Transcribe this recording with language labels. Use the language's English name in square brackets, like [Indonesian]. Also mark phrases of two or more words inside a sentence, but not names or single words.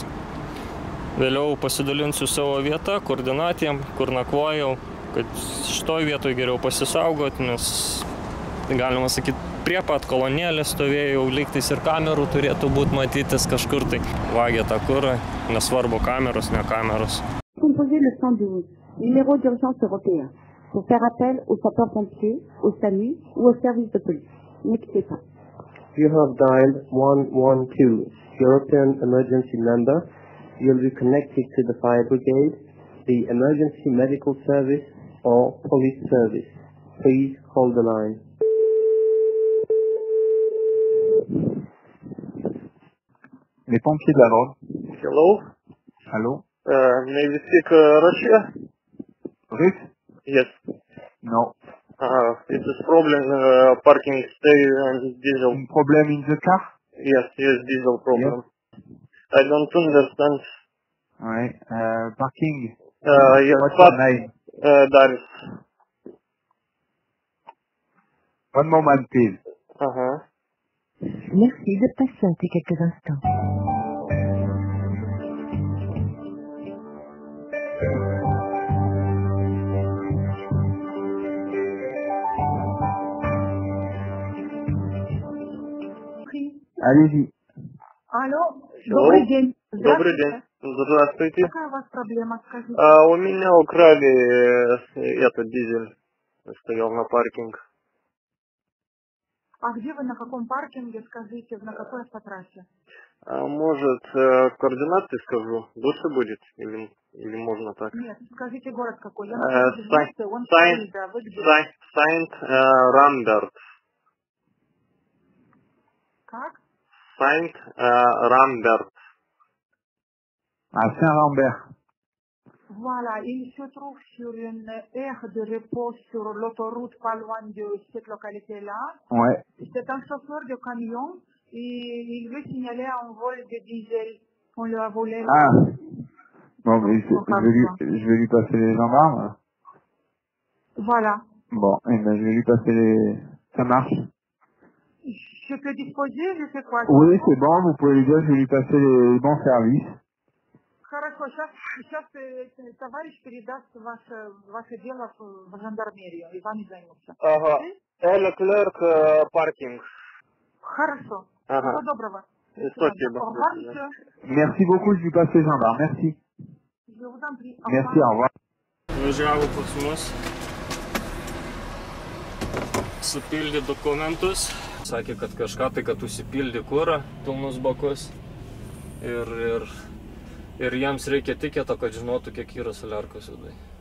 [Lithuanian] Vėliau pasidalinsiu savo vietą, koordinatėm, kur nakvojau, kad šitoj vietoj geriau pasisaugoti, nes galima sakyti, prie pat kolonėlės stovėjau, lygtais ir kamerų turėtų būti matytis kažkur tai. Vagė tą kurą, nesvarbu kameros, ne kameros. [French] Composez le 112, numéro d'urgence européen, pour faire appel aux sapeurs-pompiers, au SAMU ou au service de police. Ne quittez pas. [English] You have dialed 112, European emergency number. You'll be connected to the fire brigade, the emergency medical service or police service. Please hold the line. [French] Les pompiers de la Drôme. [English] Hello. [French] Allô? [English] May we speak Russia? [French] Russe? [English] Yes. No. It is problem parking stay and diesel. Problem in the car? Yes, diesel problem. Yes. I don't understand. [French] Ouais. Parking? [English] Yes, What's your name? Darius. One moment, please. [French] Merci de patienter quelques instants. Allez-y. [Russian] Алло, добрый день. Добрый день. Здравствуйте. Какая у вас проблема, скажите? У меня украли этот дизель. Стоял на паркинг. А где вы, на каком паркинге, скажите, на какой автотрассе? Может, координаты скажу? Лучше будет? Или можно так? Нет, скажите город какой. Я Сайнт-Рамберт. Как? Сайнт-Рамберт. [French] À Saint-Lambert. Voilà, il se trouve sur une aire de repos sur l'autoroute pas loin de cette localité-là. Ouais. C'est un chauffeur de camion et il veut signaler un vol de diesel. On lui a volé. Ah. Bon, mais je vais lui passer les gendarmes. Voilà. Bon, et ben je vais lui passer les... Ça marche? Je peux disposer, je sais quoi. Oui, c'est bon, vous pouvez lui dire, je vais lui passer les bons services. [Russian] Хорошо, сейчас товарищ передаст ваше дело в жандармерию, и вами займутся. Ага. Leclerc паркинг. Хорошо. Всего доброго. Спасибо. [French] Au revoir, monsieur. Merci beaucoup, je lui passe les gendarmes. Merci. Je vous en prie. Merci, au revoir. [Lithuanian] Važiavo pas mus, supildė dokumentus, sakė, kad kažką tai, kad užsipildė kurą, pilnus bakus ir jiems reikia tiketo, kad žinotų, kiek yra saliarkos vidai.